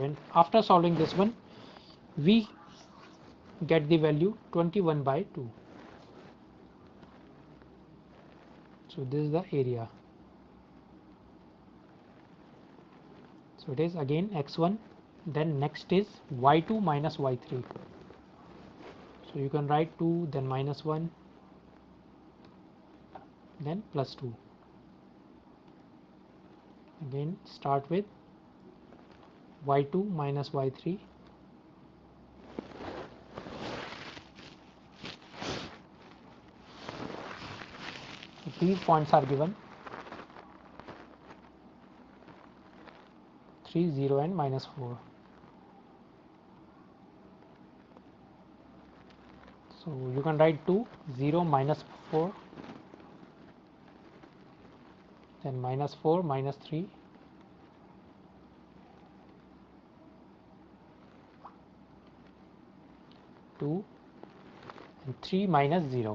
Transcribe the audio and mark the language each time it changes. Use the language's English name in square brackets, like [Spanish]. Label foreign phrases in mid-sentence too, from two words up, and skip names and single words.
[English] And after solving this one, we get the value 21 by 2. So this is the area. So it is again x1, then next is y2 minus y3. So you can write 2, then minus 1, then plus 2. Again start with y2 minus y3. So these points are given 3, 0 and minus 4. So you can write 2, 0, minus 4, then minus 4, minus 3, 2, and 3 minus 0.